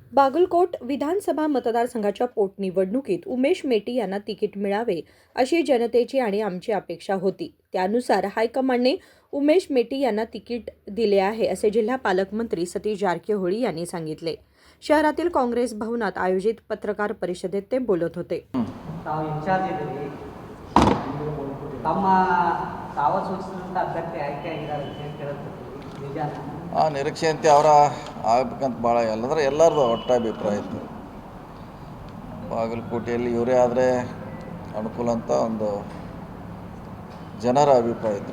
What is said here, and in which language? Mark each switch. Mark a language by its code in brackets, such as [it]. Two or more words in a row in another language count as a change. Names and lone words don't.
[mr] बागलकोट विधानसभा मतदारसंघाच्या पोटनिवडणुकीत उमेश मेटी यांना तिकीट मिळावे अशी जनतेची आणि आमची अपेक्षा होती. त्यानुसार हायकमांडने उमेश मेटी यांना तिकीट दिले आहे असे जिल्हा पालकमंत्री सतीश जारकिहोळी यांनी सांगितले. शहरातील काँग्रेस भवनात आयोजित पत्रकार परिषदेत ते बोलत होते. [kn] ತಾವು ಇನ್ಚಾರ್ಜ್ ಇದ್ದೀರಿ, ತಮ್ಮ ತಾವ ಸೂಚಿಸಿದಂಥ ಅಭ್ಯರ್ಥಿ ಆಯ್ಕೆ ಆಗಿದ್ದಾರೆ ಅಂತ ಹೇಳಿ ಕೇಳ್ತೀವಿ, ನಿಜಾನ? ಆ ನಿರೀಕ್ಷೆಯಂತೆ ಅವರ ಆಗ್ಬೇಕಂತ ಭಾಳ ಎಲ್ಲಂದ್ರೆ ಎಲ್ಲರದು ಒಟ್ಟ ಅಭಿಪ್ರಾಯ ಇತ್ತು. ಬಾಗಲಕೋಟೆಯಲ್ಲಿ ಇವರೇ ಆದರೆ ಅನುಕೂಲ ಅಂತ ಒಂದು ಜನರ ಅಭಿಪ್ರಾಯ ಇತ್ತು.